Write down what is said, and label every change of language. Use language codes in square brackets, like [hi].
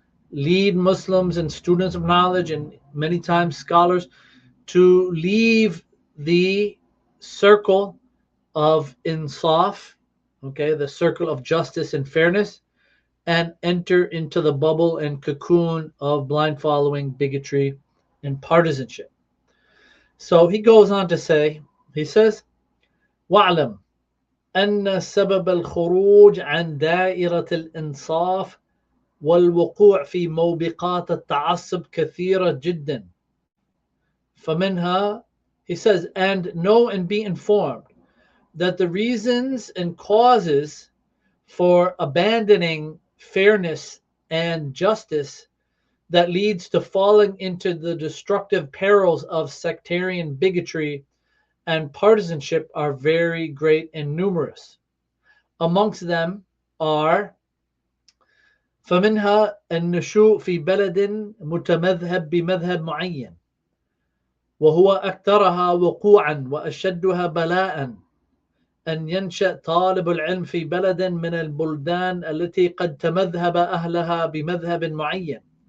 [en] lead Muslims and students of knowledge and many times scholars to leave the circle of insaf, okay, the circle of justice and fairness, and enter into the bubble and cocoon of blind following, bigotry, and partisanship. So he goes on to say, he says, [ar] وَاعْلَمْ أن سبب الخروج عن دائرة الإنصاف والوقوع في موبقات التعصب كثيرة جدا. فمنها, [en] he says, and know and be informed that the reasons and causes for abandoning fairness and justice that leads to falling into the destructive perils of sectarian bigotry and partisanship are very great and numerous. Amongst them are [ar] فمنها النشوء في بلد متمذهب بمذهب معين وهو أكثرها وقوعا وأشدها بلاء أن ينشأ طالب العلم في بلد من البلدان التي قد تمذهب أهلها بمذهب معين